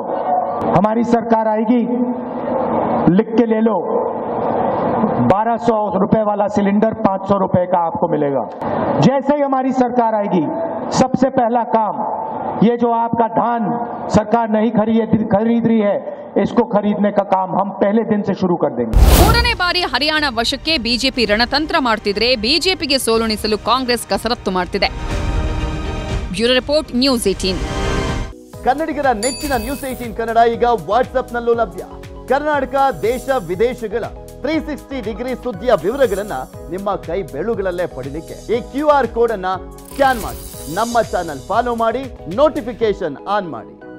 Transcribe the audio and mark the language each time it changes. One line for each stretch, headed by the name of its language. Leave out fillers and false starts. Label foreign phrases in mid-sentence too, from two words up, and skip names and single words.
Hindi: हमारी सरकार आएगी, लिख के ले लो, 1200 रुपए वाला सिलेंडर 500 रुपए का आपको मिलेगा. जैसे ही हमारी सरकार आएगी, सबसे पहला काम, ये जो आपका धान सरकार नहीं खरीद रही है, इसको खरीदने का काम हम पहले दिन से शुरू कर देंगे.
Kannada: 3ನೇ ಬಾರಿ ಹರಿಯಾಣ ವಶಕ್ಕೆ ಬಿಜೆಪಿ ರಣತಂತ್ರ ಮಾಡ್ತಿದ್ರೆ ಬಿಜೆಪಿಗೆ ಸೋಲುಣಿಸಲು ಕಾಂಗ್ರೆಸ್ ಕಸರತ್ತು ಮಾಡ್ತಿದೆ.
English: Bureau report, News 18.
Kannada: ಕನ್ನಡಿಗರ ನೆಚ್ಚಿನ ನ್ಯೂಸ್ 18 ಕನ್ನಡ ಈಗ ವಾಟ್ಸ್ಆಪ್ನಲ್ಲೂ ಲಭ್ಯ. ಕರ್ನಾಟಕ, ದೇಶ ವಿದೇಶಗಳ 360 ಡಿಗ್ರಿ ಸುದ್ದಿಯ ವಿವರಗಳನ್ನ ನಿಮ್ಮ ಕೈ ಬೆರಳುಗಳಲ್ಲೇ ಪಡಿಲಿಕ್ಕೆ ಈ
English: QR code
Kannada: ಅನ್ನ ಸ್ಕ್ಯಾನ್ ಮಾಡಿ, ನಮ್ಮ
English: channel follow
Kannada: ಮಾಡಿ,
English: notification on
Kannada: ಮಾಡಿ.